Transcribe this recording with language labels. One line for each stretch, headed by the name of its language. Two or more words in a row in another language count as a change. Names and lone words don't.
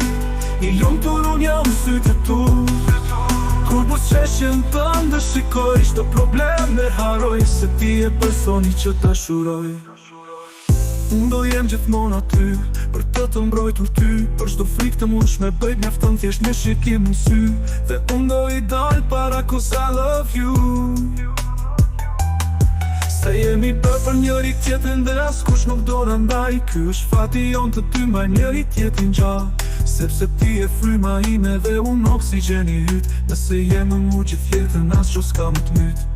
Albanian: I lumtur unë jam në sytë e tu. Kur buzëqeshjen tënde shikoj, çdo problem e haroj, se ti e personi që ta shuroj. Unë do jem gjithmonë aty, për të mbrojtur ty. Për çdo frikë të mundshme bëj mjafton thjesht me shikim në sy. Dhe unë do i dal para
English: cause I love you.
Albanian: Se jemi për njëri tjetrin dhe askush nuk do na ndaj. Ky është fati jon të dy mbaj njëri tjetrin gjallë. Sepse ti e fryma ime dhe unë oksigjeni yt. Nëse jem më mu gjithë jetën as që s'ka më të myt.